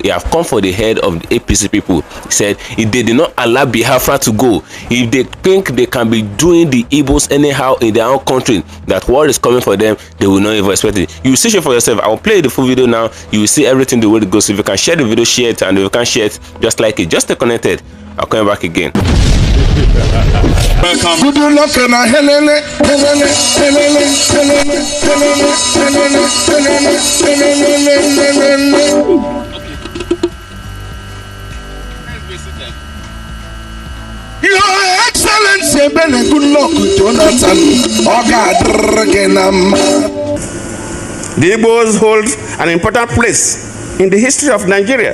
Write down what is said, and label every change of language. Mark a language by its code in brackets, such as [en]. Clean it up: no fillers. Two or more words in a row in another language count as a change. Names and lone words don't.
[en] He have come for the head of the APC people. He said if they did not allow Biafra to go, if they think they can be doing the Igbos anyhow in their own country, that what is coming for them, they will not even expect it. You will see it for yourself. I will play the full video now. You will see everything the way it goes. So if you can share the video, share it, and if you can share it, just like it, just stay connected. I'll come back again. Welcome. Good luck and a helele, helele, helele, helele, helele, helele, helele. Your Excellency, good luck, Jonathan. The Igbos hold an important place in the history of Nigeria.